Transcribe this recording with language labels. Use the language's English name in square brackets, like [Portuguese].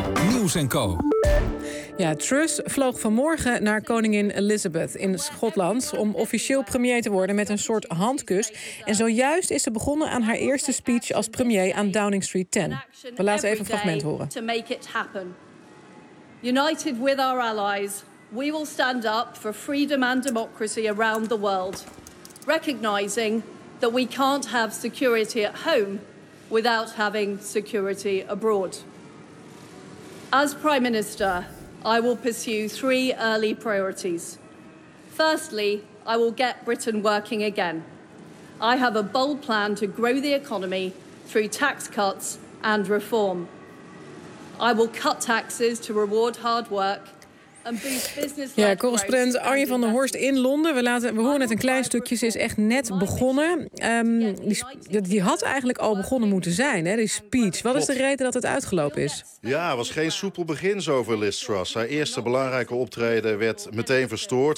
[Dutch] Nieuws en Co. Ja, Truss vloog vanmorgen naar koningin Elizabeth in Schotland om officieel premier te worden met een soort handkus. En zojuist is ze begonnen aan haar eerste speech als premier aan Downing Street 10. We laten even een fragment horen. [English] To make it happen. United with our allies, we will stand up for freedom and democracy around the world. Recognizing that we can't have security at home without having security abroad. As Prime Minister, I will pursue three early priorities. Firstly, I will get Britain working again. I have a bold plan to grow the economy through tax cuts and reform. I will cut taxes to reward hard work. [Dutch] Ja, correspondent Arjen van der Horst in Londen. We horen net een klein stukje. Ze is echt net begonnen. Die had eigenlijk al begonnen moeten zijn, hè, die speech. Wat is de reden dat het uitgelopen is? Ja, het was geen soepel begin zo voor Liz Truss. Haar eerste belangrijke optreden werd meteen verstoord.